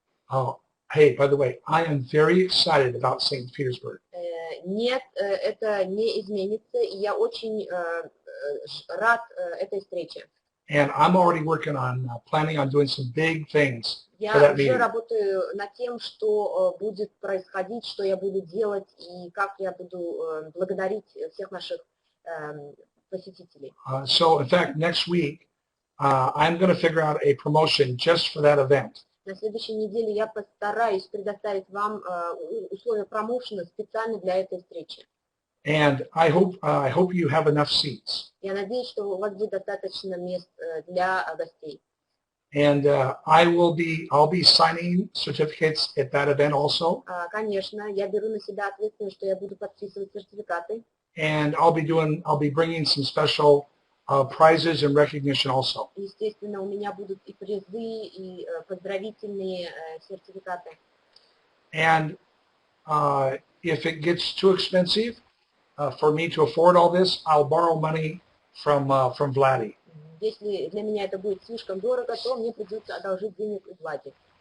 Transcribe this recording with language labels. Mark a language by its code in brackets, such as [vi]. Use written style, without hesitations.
[en] Oh, hey, by the way, I am very excited about St. Petersburg. [ru] Нет, это не изменится, и я очень рад этой встрече. [en] And I'm already working on planning on doing some big things for that [ru] Я уже [en] meeting. [ru] работаю над тем, что будет происходить, что я буду делать и как я буду благодарить всех наших посетителей. [en] So, in fact, next week, I'm going to figure out a promotion just for that event. [ru] На следующей неделе я постараюсь предоставить вам условия промоушена специально для этой встречи. [en] And I hope you have enough seats. [ru] Я надеюсь, что у вас будет достаточно мест для гостей. [en] And I'll be signing certificates at that event also. [ru] Конечно, я беру на себя ответственность, что я буду подписывать сертификаты. [en] And I'll be bringing some special prizes and recognition also. [ru] Естественно, у меня будут и призы, и поздравительные сертификаты. [en] And if it gets too expensive for me to afford all this, I'll borrow money from Vladdy. [ru] Если для меня это будет слишком дорого, то мне придется одолжить денег у Влади.